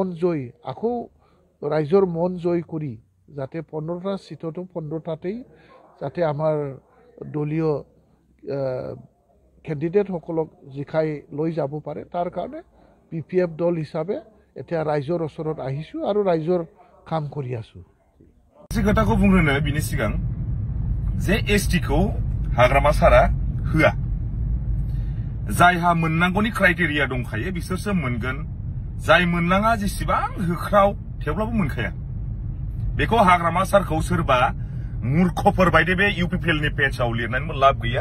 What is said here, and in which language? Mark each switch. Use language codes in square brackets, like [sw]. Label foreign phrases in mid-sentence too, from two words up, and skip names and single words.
[as] মন জয় কৰি যাতে 15টা চিটতো 15টাতেই যাতে আমাৰ দলীয় কেণ্ডিডেটসকলক জিকাই লৈ যাব পাৰে, তাৰ কাৰণে BPF দল হিচাপে এতিয়া ৰাইজৰ ওচৰত আহিছোঁ আৰু ৰাইজৰ কাম কৰি আছোঁ। [brx] खोथाखौ बुंग्रोनो बिनि सिगां जे ST-खौ हाग्रामा सारा होआ। जायहा मोननांगौनि क्राइटेरिया दंखायो बिसोरसो मोनगोन। जाय मोननाङा जेसेबां होख्राव थेवब्लाबो मोनखाया। बेखौ हाग्रामा सारखौ सोरबा मूर्खफोर बायदि बे UPPL-नि पेजआव लिरनानैबो लाब गैया।